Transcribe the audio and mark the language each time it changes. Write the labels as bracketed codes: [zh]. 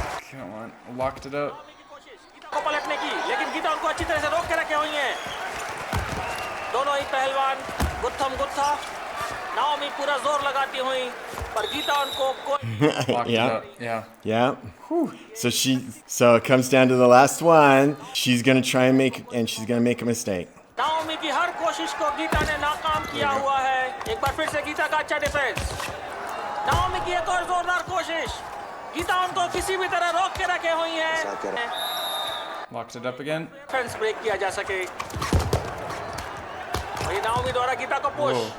[en] Come on. Locked it up. [hi] Naomi की कोशिश गीता को पलटने की, लेकिन गीता उनको अच्छी तरह से रोक के रखे हुई है। दोनों ही पहलवान गुत्थम गुत्था। नाओमी पूरा जोर लगाती हुई, पर गीता उनको कोई [en] Locked Yeah. it up. Yeah. Yeah. So it comes down to the last one. She's gonna try and she's gonna make a mistake. [hi] Naomi की हर कोशिश को गीता ने नाकाम किया हुआ है। एक बार फिर से गीता का अच्छा डिफेंस। नाओमी की एक और जोरदार कोशिश। गीता उनको किसी भी तरह रोक के रखे हुई है। [en] Locked it up again. [hi] Defence break किया जा सके। और ये नाओमी द्वारा गीता को पुश।